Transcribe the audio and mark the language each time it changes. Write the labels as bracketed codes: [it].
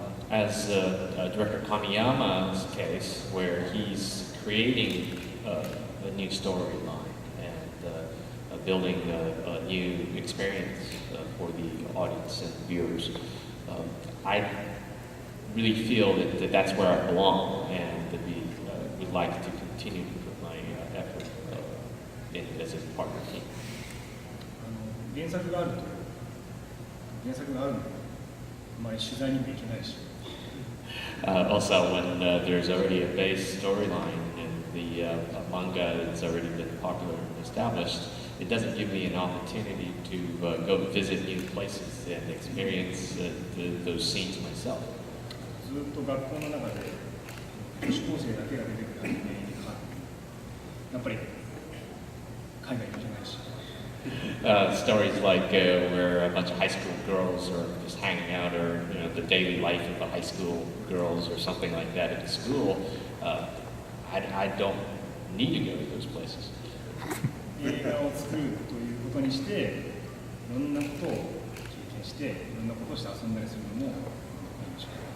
[en] As Director Kamiyama's case, where he's creating a new storyline and building a new experience for the audience and viewers, I really feel that that's where I belong, and that we would like to continue to put my effort as a partner team. [ja] 原作があるので、あまり取材にも行けないし。 [en] Also, when there's already a base storyline and the manga that's already been popular and established, it doesn't give me an opportunity to go visit new places and experience those scenes myself. [ja] ずっと学校の中で女子高生だけが出てくるアニメに変わる。やっぱり海外に行けないし。 [en] Stories like where a bunch of high school girls are just hanging out, or the daily life of the high school girls, or something like that at the school. I don't need to go to those places. [ja] 映画を作るということにして、いろんなことを経験して、いろんなことをして遊んだりするのもいいんでしょう。